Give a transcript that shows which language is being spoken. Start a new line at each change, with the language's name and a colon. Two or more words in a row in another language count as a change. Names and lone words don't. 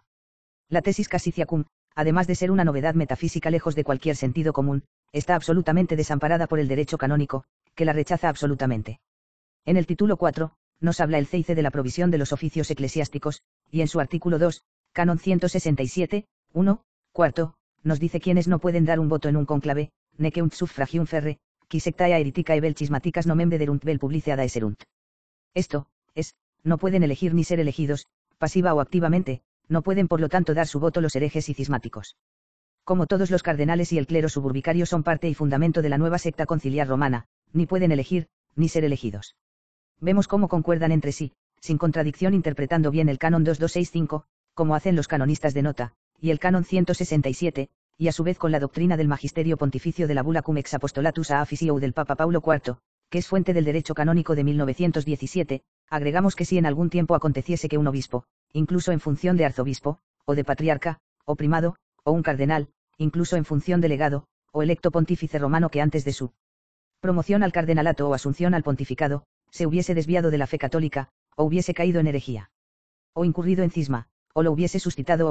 Spanish: La tesis Casiciacum, además de ser una novedad metafísica lejos de cualquier sentido común, está absolutamente desamparada por el derecho canónico, que la rechaza absolutamente. En el título 4, nos habla el CIC de la provisión de los oficios eclesiásticos, y en su artículo 2, canon 167, 1, cuarto, nos dice quiénes no pueden dar un voto en un conclave,
Latin: neceunt suffragium ferre, qui sectae heretica e vel cismaticas nomen vederunt vel publice ad aeserunt.
Spanish: Esto, es, no pueden elegir ni ser elegidos, pasiva o activamente, no pueden por lo tanto dar su voto los herejes y cismáticos. Como todos los cardenales y el clero suburbicario son parte y fundamento de la nueva secta conciliar romana, ni pueden elegir, ni ser elegidos. Vemos cómo concuerdan entre sí, sin contradicción interpretando bien el canon 2265, como hacen los canonistas de nota, y el canon 167, y a su vez con la doctrina del magisterio pontificio de la bula cum ex apostolatus a officio del Papa Paulo IV, que es fuente del derecho canónico de 1917, agregamos que si en algún tiempo aconteciese que un obispo, incluso en función de arzobispo, o de patriarca, o primado, o un cardenal, incluso en función de legado, o electo pontífice romano que antes de su promoción al cardenalato o asunción al pontificado, se hubiese desviado de la fe católica, o hubiese caído en herejía, o incurrido en cisma, o lo hubiese suscitado o